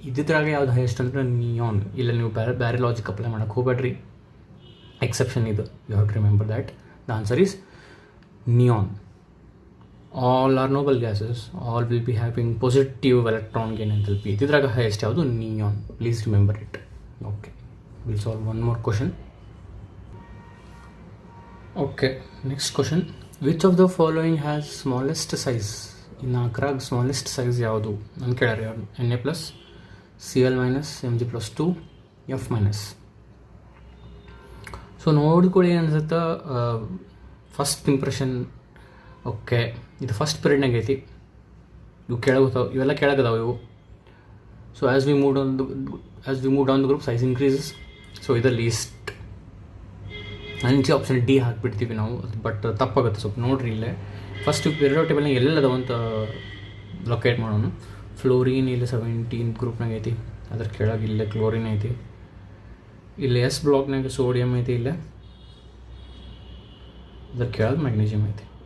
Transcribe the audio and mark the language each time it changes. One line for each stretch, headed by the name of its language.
Kannada: ಇದ್ರಾಗೆ ಯಾವ್ದು ಹೈಯೆಸ್ಟ್ ಅಂದರೆ ನಿಯಾನ್. ಇಲ್ಲ ನೀವು ಬೇರೆ ಲಾಜಿಕ್ ಅಪ್ಲೈ ಮಾಡೋಕ್ಕೆ ಹೋಗ್ಬೇಡ್ರಿ, ಎಕ್ಸೆಪ್ಷನ್ ಇದು.
English: You have to remember that the answer is neon. All are noble gases, all will be having positive electron gain enthalpy.
Kannada: ಇದ್ರಾಗ ಹೈಯೆಸ್ಟ್ ಯಾವುದು? Neon.
English: Please remember it. Okay, we'll solve one more question. Okay, next question. Which of the following has smallest size?
Kannada: In Akrag, smallest size ಯಾವುದು ಅಂತ ಕೇಳ್ಯಾರ.
English: Na+, Cl-, Mg+2, F-.
Kannada: So ನೋಡ್ಕೊಳ್ಳಿ ಅನ್ಸುತ್ತೆ first impression. Okay, ಇದು first ಪೀರಿಯಡ್ನಾಗ ಐತಿ. ಇವು ಕೆಳಗೋತಾವೆ, ಇವೆಲ್ಲ ಕೆಳಗದಾವೆ ಇವು.
English: So as we move down the group, size increases.
Kannada: So ಇದು ಲೀಸ್ಟ್. ಅಂಚೆ ಆಪ್ಷನ್ ಡಿ ಹಾಕ್ಬಿಡ್ತೀವಿ ನಾವು, ಬಟ್ ತಪ್ಪಾಗುತ್ತೆ ಸ್ವಲ್ಪ. ನೋಡ್ರಿ ಇಲ್ಲೇ ಫಸ್ಟ್ ಪೀರಿಯಡ್ ಟೇಬಲ್ನಾಗ ಎಲ್ಲದವ ಅಂತ ಲೊಕೇಟ್ ಮಾಡೋಣ. ಫ್ಲೋರಿನ್ ಇಲ್ಲಿ 17th ಗ್ರೂಪ್ನಾಗ ಐತಿ, ಅದ್ರ ಕೆಳಗೆ ಇಲ್ಲೇ ಕ್ಲೋರಿನ್ ಐತಿ, ಇಲ್ಲಿ ಎಸ್ ಬ್ಲಾಕ್ನಾಗ ಸೋಡಿಯಂ ಐತಿ, ಇಲ್ಲೇ ಅದ್ರ ಕೆಳಗೆ ಮ್ಯಾಗ್ನೀಷಿಯಮ್ ಐತಿ.